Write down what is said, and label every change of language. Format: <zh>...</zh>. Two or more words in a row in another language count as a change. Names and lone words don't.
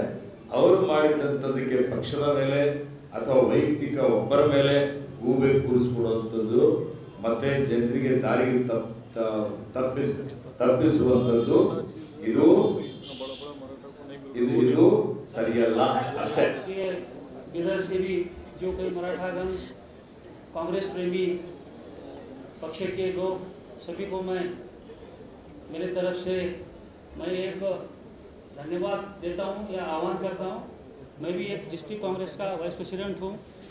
<kn>ಅವರು ಮಾಡಿದಂಥದಕ್ಕೆ ಪಕ್ಷದ ಮೇಲೆ ಅಥವಾ ವೈಯಕ್ತಿಕ ಒಬ್ಬರ ಮೇಲೆ ಗೂಬೆ ಕೂರಿಸ್ಕೊಡುವಂಥದ್ದು ಮತ್ತೆ ಜನರಿಗೆ ದಾರಿಗೆ ತಪ್ಪಿಸುವಂಥದ್ದು ಇದು ಸರಿಯಲ್ಲ ಅಷ್ಟೇ.</kn> <hi>इधर से भी जो कोई मराठागण कांग्रेस प्रेमी पक्ष के लोग सभी को मैं मेरे तरफ से मैं एक धन्यवाद देता हूं या आह्वान करता हूं. मैं भी एक</hi> <en>District Congress</en> <hi>का</hi> <en>vice president</en> <hi>हूं.</hi>